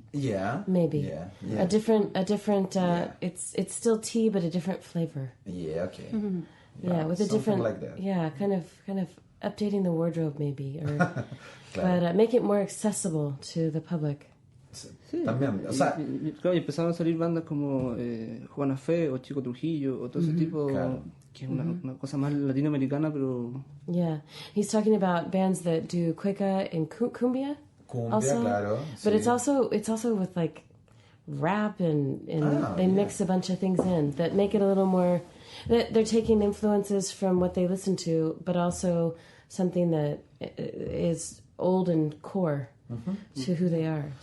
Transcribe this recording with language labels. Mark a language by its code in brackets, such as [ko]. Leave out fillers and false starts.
[en] Yeah. Maybe. Yeah. A different it's still tea but a different flavor. Yeah, okay. Yeah, with a something different like that. Yeah, kind of updating the wardrobe maybe or but make it more accessible to the public. [es] Sí. También, o sea, Claro, y empezaron a salir bandas como Juana Fe o Chico Trujillo o todo ese tipo, que es una cosa más latinoamericana, pero... [en] Yeah, he's talking about bands that do cueca and cumbia. Cumbia, also, [es] claro. [en] But [es] Sí. [en] it's also with like rap and they mix a bunch of things in that make it a little more. They're taking influences from what they listen to, but also something that is old and core to who they are.